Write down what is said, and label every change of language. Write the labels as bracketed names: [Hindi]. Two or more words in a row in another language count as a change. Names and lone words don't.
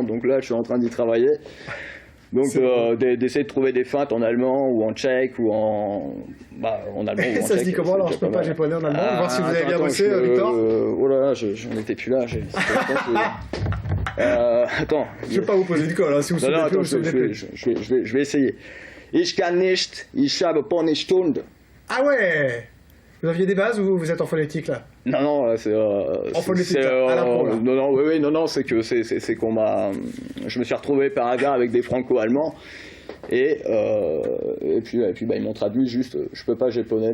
[French] Donc là, je suis en train d'y travailler. Donc d'essayer de trouver des feintes en allemand ou en tchèque ou en allemand. Ou en ça se dit comment alors? Je peux pas japonais en allemand. Voir si vous avez bien bossé, Victor. Oh là là, j'en étais plus là. Attends. Je vais pas vous poser de colle, si vous souvenez plus. Je vais essayer. [German] Ich kann nicht, ich habe keine Stunde. [French] Ah ouais! Vous aviez des bases ou vous êtes en phonétique là? Non, c'est en phonétique à l'impro là. Non, c'est que je me suis retrouvé par hasard avec des franco-allemands et puis ils m'ont traduit juste, je peux pas japonais.